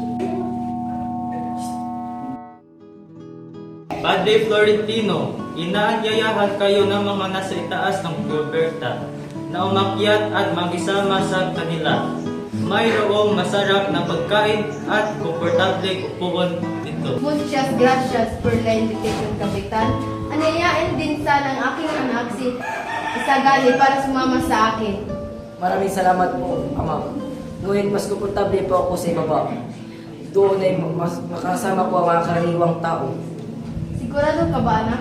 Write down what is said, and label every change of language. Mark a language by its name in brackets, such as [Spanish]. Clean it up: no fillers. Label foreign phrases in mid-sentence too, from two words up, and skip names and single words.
[Filipino] Padre Florentino, inaanyayahan kayo ng mga nasa itaas ng Gilberta na umakyat at makisama sa kanila. Mayroong masarap na pagkain at komportable upuan dito. [Spanish] Muchas gracias por la invitation, Kapitan. [Filipino] Anayain din sana ang aking anak si Isagani para sumama sa akin. Maraming salamat po, Ama. Ngunit mas komportable po ako sa ibaba. Doon ay mas makasama ko ang mga karaniwang tao. Sigurado ka ba, anak?